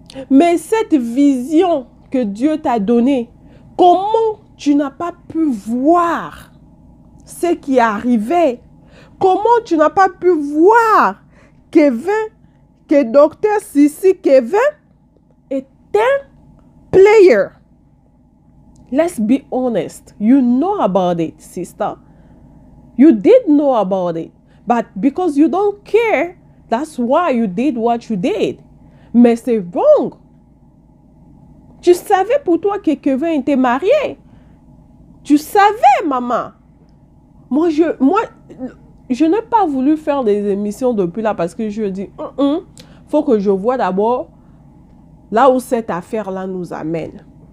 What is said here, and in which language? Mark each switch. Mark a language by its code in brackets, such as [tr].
[fr] Mais cette vision que Dieu t'a donnée, comment tu n'as pas pu voir ce qui arrivait? Comment tu n'as pas pu voir que docteur Sissi Kevin est un player? [en] Let's be honest. You know about it, sister. You did know about it. But because you don't care, that's why you did what you did. [fr] Mais c'est wrong. Tu savais pour toi que Kevin était marié. Tu savais, maman. Moi, je n'ai pas voulu faire des émissions depuis là parce que je dis, faut que je vois d'abord là où cette affaire-là nous amène.